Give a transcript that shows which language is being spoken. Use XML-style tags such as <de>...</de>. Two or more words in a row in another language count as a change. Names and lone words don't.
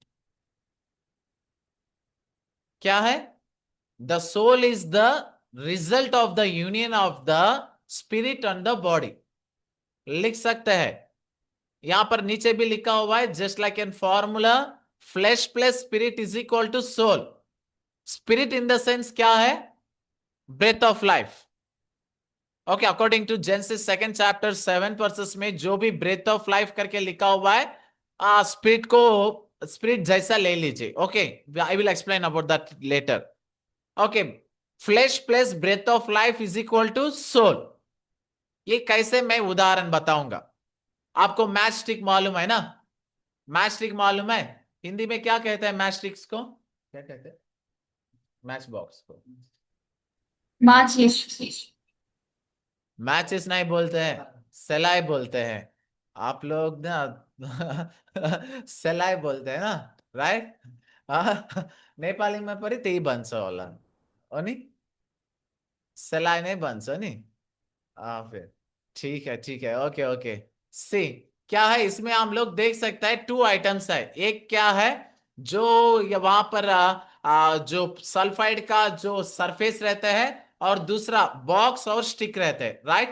<hi>क्या है?</hi> <en>The soul is the result of the union of the spirit and the body.</en> <hi>लिख सकते हैं, यहां पर नीचे भी लिखा हुआ है</hi> <en>just like an formula, flesh plus spirit is equal to soul. spirit in the sense</en> <hi>क्या है?</hi> <en>breath of life. okay, according to Genesis 2nd chapter 7th verses</en> <hi>में जो भी</hi> <en>breath of life</en> <hi>करके लिखा हुआ है, स्पिरिट को स्पिरिट जैसा ले लीजिए।</hi> <en>Okay, I will explain about that later. Okay, flesh plus breath of life is equal to soul.</en> <hi>ये कैसे मैं उदाहरण बताऊंगा। आपको</hi> <en>match stick</en> <hi>मालूम है ना?</hi> <en>match stick</en> <hi>मालूम है? हिंदी में क्या कहते हैं</hi> <en>match sticks</en> <hi>को? क्या कहते हैं</hi> <en>match box</en> <hi>को? मैचेस नहीं बोलते हैं, सेलाई बोलते हैं। आप लोग ना सेलाई बोलते हैं ना, राइट?</hi> <ne>नेपाली में परी त्यही भन्छ होला अनि सेलाई नहीं भन्छ नि।</ne> <hi>फिर ठीक है,</hi> <en>okay okay.</en> <hi>सी क्या है, इसमें हम लोग देख सकते हैं 2 आइटम्स है। एक क्या है जो ये वहां पर जो सल्फाइड का जो सरफेस रहता है, और दूसरा बॉक्स और स्टिक रहते हैं, राइट?</hi>